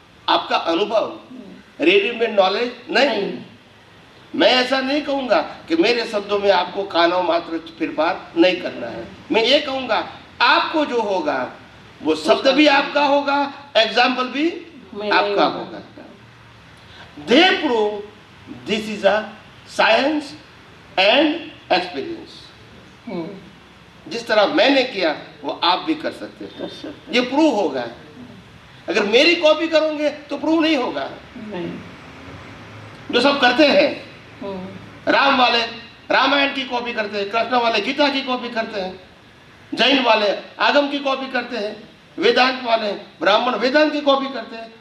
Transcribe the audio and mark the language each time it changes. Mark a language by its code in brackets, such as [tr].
[hi] आपका अनुभव, readymade knowledge नहीं। मैं ऐसा नहीं कहूँगा कि मेरे शब्दों में आपको कानों मात्र फिरफार नहीं करना है। मैं ये कहूँगा आपको जो होगा वो शब्द भी आपका होगा, एग्जाम्पल भी आपका होगा। [en] They prove this is a science and experience. [hi] जिस तरह मैंने किया वो आप भी कर सकते हैं, ये प्रूव होगा। अगर मेरी कॉपी करोगे तो प्रूव नहीं होगा। जो सब करते हैं, राम वाले रामायण की कॉपी करते हैं, कृष्ण वाले गीता की कॉपी करते हैं, जैन वाले आगम की कॉपी करते हैं, वेदांत वाले ब्राह्मण वेदांत की कॉपी करते हैं।